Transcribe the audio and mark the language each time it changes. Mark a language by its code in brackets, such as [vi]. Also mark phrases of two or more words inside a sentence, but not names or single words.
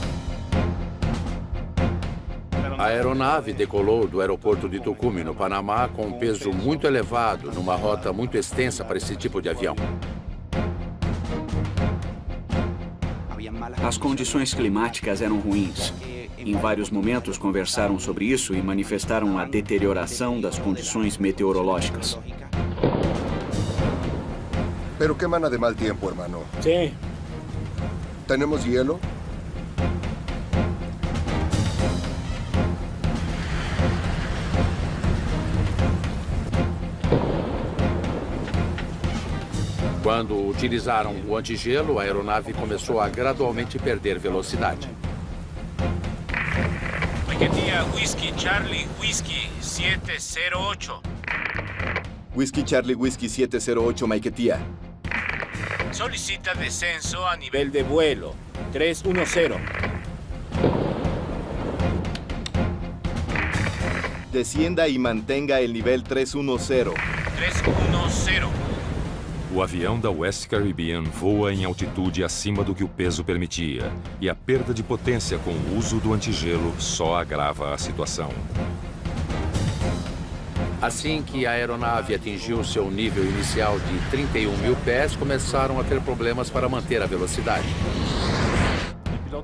[pt] A aeronave decolou do aeroporto de Tucumán, no Panamá, com um peso muito elevado, numa rota muito extensa para esse tipo de avião. As condições climáticas eram ruins. Em vários momentos conversaram sobre isso e manifestaram a deterioração das condições meteorológicas. [es] Pero qué mana de mal tiempo, hermano. Sí. ¿Tenemos hielo? [pt] Quando utilizaram o antigelo, a aeronave começou a gradualmente perder velocidade. [es] Maiquetía Whisky Charlie Whisky 708. Whisky Charlie Whisky 708, Maiquetía. Solicita descenso a nivel de vuelo 310. Descienda y mantenga el nivel 310. 310. [pt] O avião da West Caribbean voa em altitude acima do que o peso permitia, e a perda de potência com o uso do antigelo só agrava a situação. Assim que a aeronave atingiu seu nível inicial de 31 mil pés, começaram a ter problemas para manter a velocidade.